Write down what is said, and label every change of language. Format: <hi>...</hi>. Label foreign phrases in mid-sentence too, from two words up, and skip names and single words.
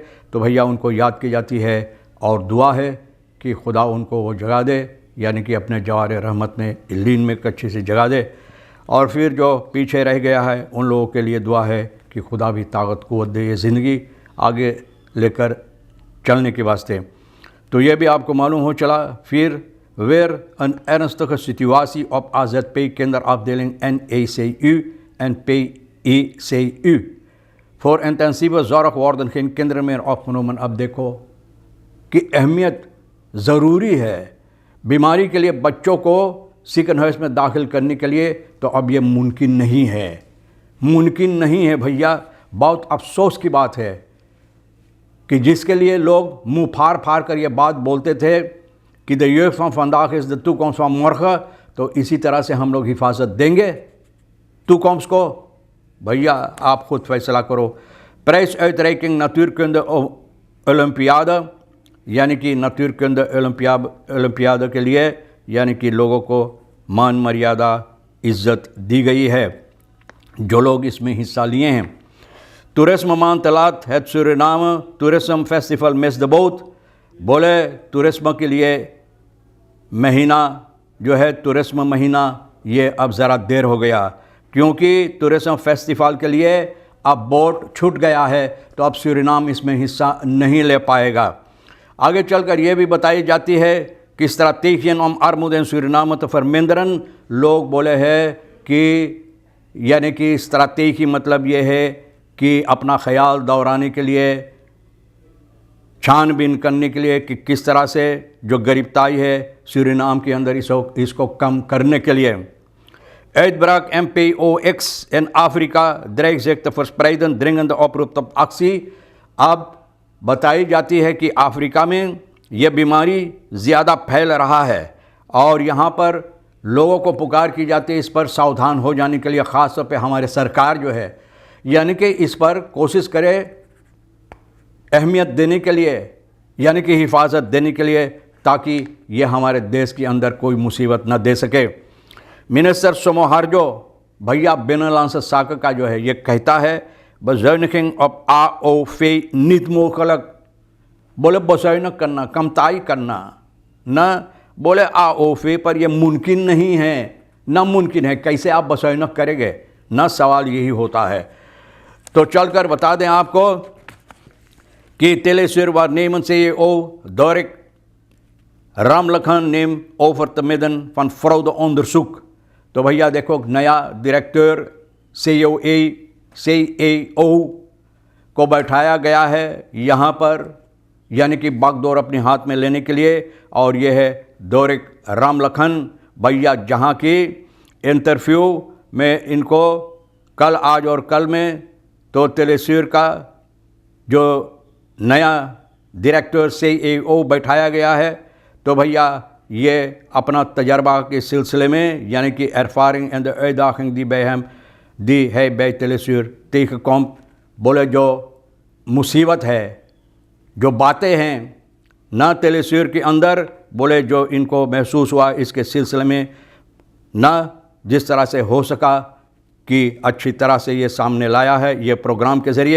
<hns>तो भैया उनको याद की जाती है और दुआ है कि खुदा उनको वो जगा दे, यानी कि अपने जवार रहमत में इल्लीन में अच्छी सी जगा दे। और फिर जो पीछे रह गया है उन लोगों के लिए दुआ है कि खुदा भी ताकत क़ुव्वत दे ये ज़िंदगी आगे लेकर चलने के वास्ते। तो ये भी आपको मालूम हो चला।</hns> <nl>फिर वेर een ernstige situatie op AZP kinderafdeling NECU en PECU. Voor intensieve zorg worden geen kinderen meer opgenomen।</nl> <hns>अब देखो कि अहमियत ज़रूरी है बीमारी के लिए बच्चों को सेकंड हाउस में दाखिल करने के लिए, तो अब ये मुमकिन नहीं है, मुमकिन नहीं है भैया। बहुत अफसोस की बात है कि जिसके लिए लोग मुंह फाड़ फाड़ कर ये बात बोलते थे कि</hns> <en>the youth from फंदाक is the two कॉम्स from मोर्ख,</en> <hns>तो इसी तरह से हम लोग हिफाजत देंगे टू कॉम्स को। भैया आप खुद फैसला करो।</hns> <nl>prijs uitreiking natuurkunde olympiade,</nl> <hns>यानी कि</hns> <nl>natuurkunde olympiade</nl> <hns>के लिए यानी कि लोगों को मान मर्यादा इज़्ज़त दी गई है जो लोग इसमें हिस्सा लिए हैं। टूरिज्म मान तलात है सूरीनाम टूरिज्म फेस्टिवल</hns> <en>miss the boat.</en> <hns>बोले टूरिज्म के लिए महीना जो है, टूरिज्म महीना, ये अब ज़रा देर हो गया क्योंकि टूरिज्म फेस्टिवल के लिए अब बोट छूट गया है, तो अब सूरीनाम इसमें हिस्सा नहीं ले पाएगा। आगे चलकर ये भी बताई जाती है कि</hns> <nl>strategieën om armoede in Suriname te verminderen।</nl> <hns>लोग बोले हैं कि यानी कि स्ट्रैटेजी मतलब ये है कि अपना ख्याल दौराने के लिए, छानबीन करने के लिए कि किस तरह से जो गरीबताई है सूरीनाम के अंदर इसको कम करने के लिए।</hns> <nl>Uitbraak MPOX in Afrika dreigt zich te verspreiden, dringende oproep tot actie।</nl> <hns>अब बताई जाती है कि अफ्रीका में ये बीमारी ज़्यादा फैल रहा है और यहाँ पर लोगों को पुकार की जाती है इस पर सावधान हो जाने के लिए। ख़ास तौर पे हमारे सरकार जो है, यानी कि इस पर कोशिश करे अहमियत देने के लिए, यानी कि हिफाजत देने के लिए, ताकि ये हमारे देश के अंदर कोई मुसीबत न दे सके। मिनिस्टर सोमोहार्जो भैया बिनलांस साक का जो है ये कहता है</hns> <nl>bezuiniging op AOV niet mogelijk।</nl> <hns>बोले बसैन करना, कमताई करना, न बोले AOV पर यह मुमकिन नहीं है, नामुमकिन है। कैसे आप बसैन करेंगे, न सवाल यही होता है। तो चलकर बता दें आपको कि</hns> <nl>Telesuur waarnemend CEO Dorik Ramlakhan neemt over te midden van fraudeonderzoek।</nl> <hns>तो भैया देखो नया डायरेक्टर CEO को बैठाया गया है यहाँ पर, यानी कि बागडोर अपने हाथ में लेने के लिए। और यह है डोरिक रामलखन भैया, जहाँ की इंटरव्यू में इनको कल, आज और कल में तो टेलीसूर का जो नया डायरेक्टर CEO बैठाया गया है। तो भैया ये अपना तजर्बा के सिलसिले में, यानी कि</hns> <nl>ervaring en de uitdaging die bij hem die hij bij Telesuur tegenkomt।</nl> <hns>बोले जो मुसीबत है, जो बातें हैं ना टेलीसूर के अंदर, बोले जो इनको महसूस हुआ इसके सिलसिले में, ना जिस तरह से हो सका की अच्छी तरह से ये सामने लाया है ये प्रोग्राम के ज़रिए।</hns>